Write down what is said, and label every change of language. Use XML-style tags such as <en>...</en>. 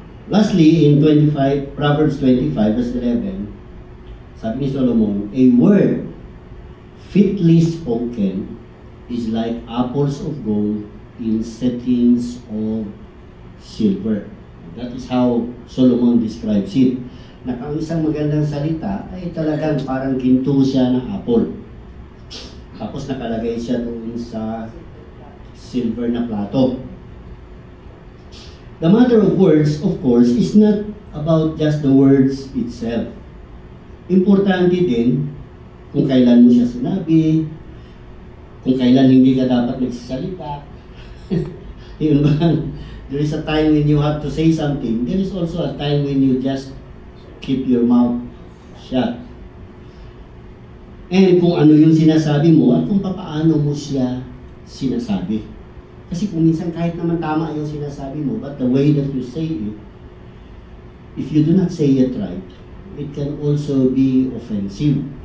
<en>Lastly, in Proverbs 25, verse 11,</en> <tl>sabi ni Solomon,</tl> <en>a word fitly spoken is like apples of gold in settings of silver. That is how Solomon describes it.</en> <tl>Na ang isang magandang salita ay talagang parang ginto siya ng apple. Tapos nakalagay siya doon sa silver na plato.</tl> <en>The matter of words, of course, is not about just the words itself.</en> <tl>Importante din kung kailan mo siya sinabi, kung kailan hindi ka dapat nagsasalita. Yun ba?</tl> <en>There is a time when you have to say something. There is also a time when you just keep your mouth shut.</en> <tl>And kung ano yung sinasabi mo at kung papaano mo siya sinasabi. Kasi kung minsan kahit naman tama yung sinasabi mo,</tl> <en>but the way that you say it, if you do not say it right, it can also be offensive.</en>